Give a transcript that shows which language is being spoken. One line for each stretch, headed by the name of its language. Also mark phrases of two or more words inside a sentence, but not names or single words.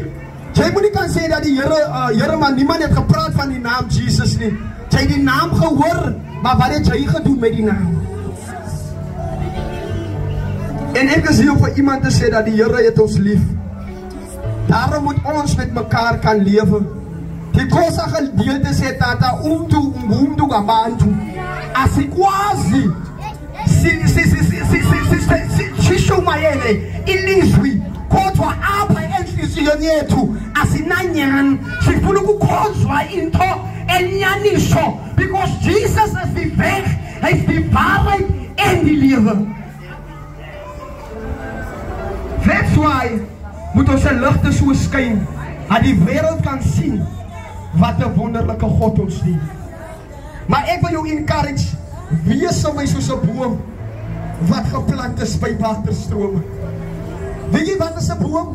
Afrikaans: Jy moet nie kan sê dat die Here, maar niemand het gepraat van die naam Jesus nie. Jy het die naam gehoor, maar wat het jy gedoen met die naam? En ek is hier vir iemand te sê dat die Here het ons lief. Daarom moet ons met mekaar kan lewe. Die kosa gedeelte sê
Xhosa: tata umntu ngabantu asikwazi sishumayele ilizwi kodwa apha enhliziyweni yethu asinanyani, sifuna ukukhonzwa into enyaniso,
Afrikaans: because Jesus is die weg, hy is die waarheid en die lewe.
English: That's why
Afrikaans: moet ons 'n ligte so skyn dat die wêreld kan sien wat 'n wonderlike God ons dien. Maar ek wil jou encourage, wees my soos 'n boom wat geplant is by waterstrome. Weet jy wat is 'n boom?